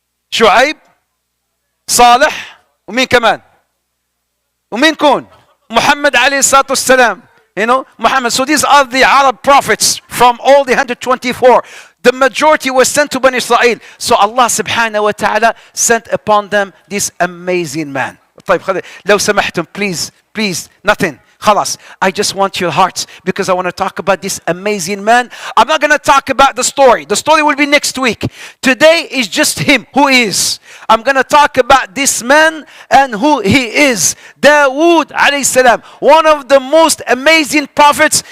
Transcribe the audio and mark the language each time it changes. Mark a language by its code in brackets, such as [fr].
[ar] شعيب صالح ومين كمان؟ ومين كون؟ محمد عليه الصلاة والسلام. [en] You know, Muhammad. So these are the Arab prophets from all the 124. The majority was sent to Bani Israel. So Allah subhanahu wa ta'ala sent upon them this amazing man. [ar] طيب لو سمحتم, [en] please, nothing. خلاص, I just want your hearts, because I want to talk about this amazing man. I'm not going to talk about the story. The story will be next week. Today is just him, who is. I'm going to talk about this man and who he is. Dawood alayhi salam, one of the most amazing prophets.